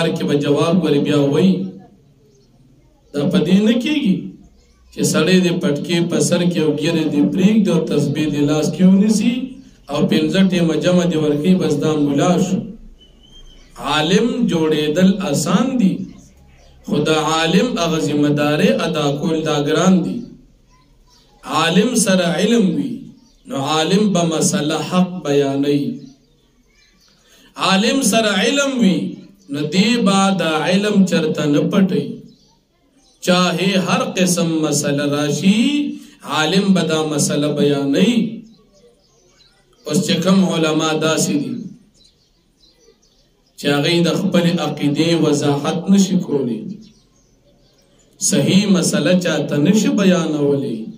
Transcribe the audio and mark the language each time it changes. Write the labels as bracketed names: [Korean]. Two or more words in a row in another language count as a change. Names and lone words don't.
[Pashto] کې به جواب ورې بیا وایي دا په دې نه کېږي چې سړی د پټکې په سر کې او ګیرې دې پرېږدي او تسبیح دې لاس کې ونیسي او 15 ټیمه جمع دې ورکوي بس دا مولا شو عالم جوړېدل آسان دي خو د عالم هغه ذمهدارۍ ادا کول دا ګران دي عالم سره علم وي نو عالم به مسله حق بیانوي عالم سره علم وي نو دی با دا علم چرته نه پټوي [Urdu] چاہے ہر قسم [Pashto] مسله راشي عالم به دا مسله بیانوي اوس چې کوم علما داسې دي چې هغوی د خپلې عقیدې وضاحت نشي کولی صحیح مسله چاته نشي بیانولی